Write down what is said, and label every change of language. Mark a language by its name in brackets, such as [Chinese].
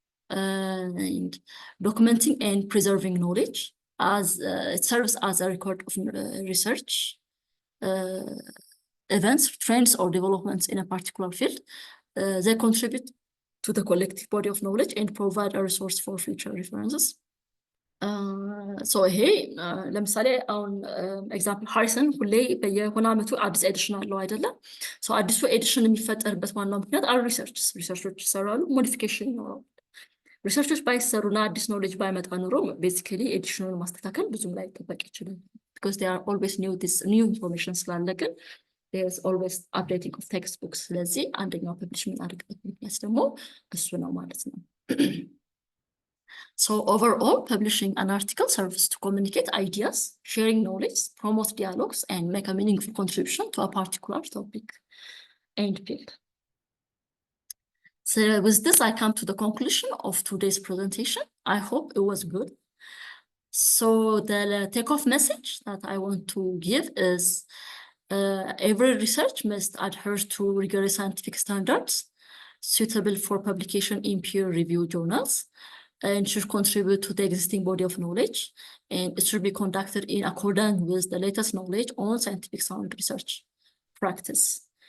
[English] And documenting and preserving knowledge as it serves as a record of research events, trends, or developments in a particular field. They contribute to the collective body of knowledge and provide a resource for future references. [Amharic] So hey, ለምሳሌ አሁን ኤግዛምፕል ሃሪሰን ሁሌ በየሆነ ዓመቱ አዲስ ኤዲሽን አለው አይደለ? ሶ አዲሱ ኤዲሽን የሚፈጠርበት ዋናው ምክንያት አር ሪሰርቾች ይሰራሉ፣ ሞዲፊኬሽን ይኖራል። ሪሰርቾች ባይሰሩና አዲስ ኖሌጅ ባይመጣ ኑሮ ቤሲካሊ ኤዲሽኑን ማስተካከል ብዙም ላይ ተጠቅ ይችላል። [English] because there are always new information [Amharic] ስላለ ግን [English] there's always updating of textbooks [Amharic] ስለዚህ አንደኛው ፐብሊሽ የምናደርግበት ምክንያት ደግሞ እሱ ነው ማለት ነው። [English] So overall, publishing an article serves to communicate ideas, sharing knowledge, promote dialogues, and make a meaningful contribution to a particular topic and field. So with this, I come to the conclusion of today's presentation. I hope it was good. So the take-off message that I want to give is every research must adhere to rigorous scientific standards suitable for publication in peer-reviewed journals and should contribute to the existing body of knowledge, and it should be conducted in accordance with the latest knowledge on scientific sound research practice.